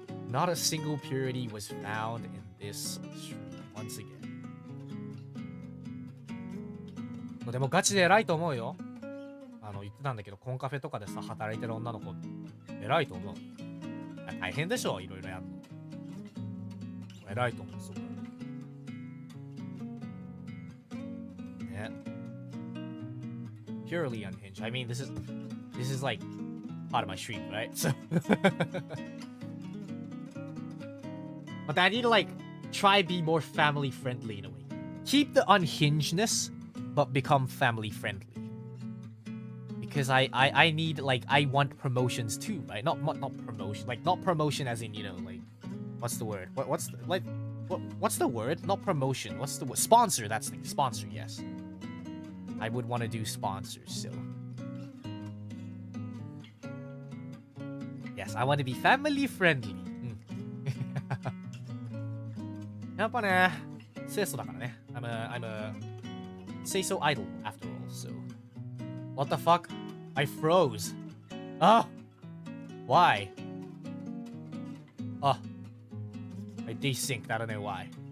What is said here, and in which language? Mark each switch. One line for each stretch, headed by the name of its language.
English: Not a single purity was found in this stream once again.
Japanese: でもガチで偉いと思うよ。言ってたんだけど、コンカフェとかでさ、働いてる女の子、偉いと思う。大変でしょ、いろいろやるの。偉いと思う、すごい。
English: ね。Purely unhinged. I mean, this is like part of my stream, right? So, but I need to like try be more family friendly in a way. Keep the unhingedness, but become family friendly. Because I need like I want promotions too, right? Not promotion, like not promotion as in, you know, like what's the word? What's the word? Not promotion. What's the word? Sponsor. That's the sponsor. Yes, I would want to do sponsors. So yes, I want to be family friendly.
Japanese: やっぱね、清楚だからね。
English: I'm a say so idol after all. So what the fuck? I froze. Ah! Why? Ah. I desynced. I don't know why.